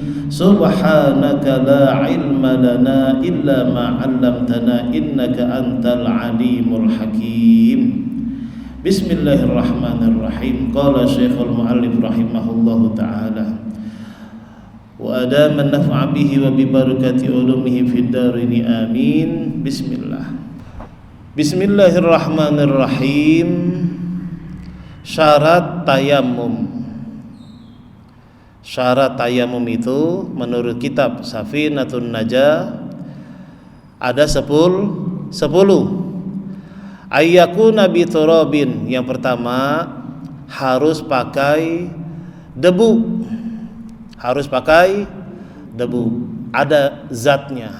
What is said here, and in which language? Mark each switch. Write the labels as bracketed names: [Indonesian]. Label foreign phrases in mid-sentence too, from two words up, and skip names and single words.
[Arabic] سبحانك لا علم لنا إلا ما علمتنا إنك أنت العليم الحكيم. بسم الله الرحمن الرحيم. قال الشيخ المؤلف رحمه الله تعالى وأدام النفع به وببركة علومه في الدارين آمين. بسم الله الرحمن الرحيم. [Indonesian] Syarat tayamum. Syarat tayamum itu menurut kitab Safinatun Najah ada 10. [Arabic] أن يكون بتراب. [Indonesian] Yang pertama harus pakai debu. Harus pakai debu, ada zatnya.